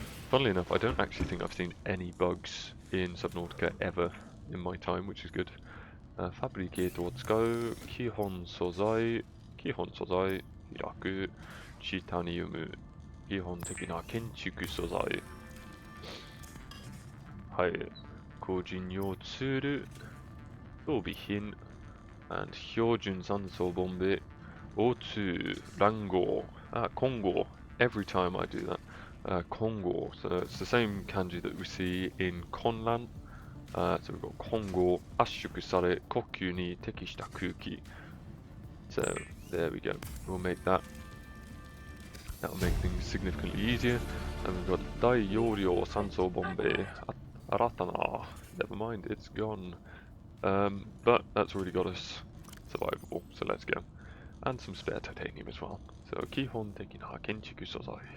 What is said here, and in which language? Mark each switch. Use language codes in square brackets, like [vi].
[en] Funnily enough, I don't actually think I've seen any bugs in Subnautica ever in my time, which is good. [ja] Fabricate を使う基本素材、開く、チタニウム、基本的な建築素材。はい。個人用ツール、装備品、 [en] and [ja] 標準酸素ボンベ、O2、乱合、混合。 [en] Every time I do that. [ja] 混合. [en] So it's the same kanji that we see in Konlan. So we've got [ja] 混合、圧縮され、呼吸に適した空気。 [en] So there we go. We'll make that. That'll make things significantly easier. And we've got [ja] 大容量酸素ボンベ。新たな。 [en] Never mind, it's gone. But that's already got us survivable, so let's go. And some spare titanium as well. So [ja] 基本的な建築素材。